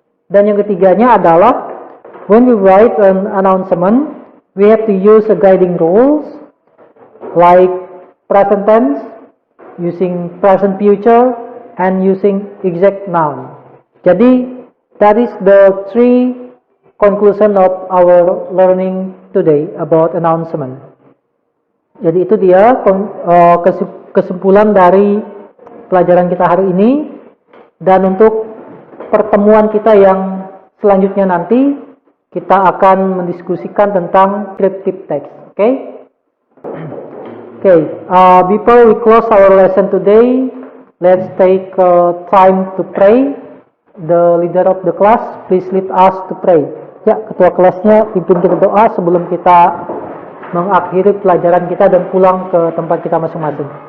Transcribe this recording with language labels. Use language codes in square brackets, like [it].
[id] Dan yang ketiganya adalah [en] when we write an announcement, we have to use a guiding rules like present tense, using present future, and using exact noun. Jadi that is the 3 conclusion of our learning today about announcement. [id] Jadi itu dia kesimpulan dari pelajaran kita hari ini. Dan untuk pertemuan kita yang selanjutnya nanti, kita akan mendiskusikan tentang descriptive text. [en] Okay? Okay. Before we close our lesson today, let's take time to pray. The leader of the class, please lead us to pray. [id] Ya, ketua kelasnya pimpin kita doa sebelum kita mengakhiri pelajaran kita dan pulang ke tempat kita masing-masing.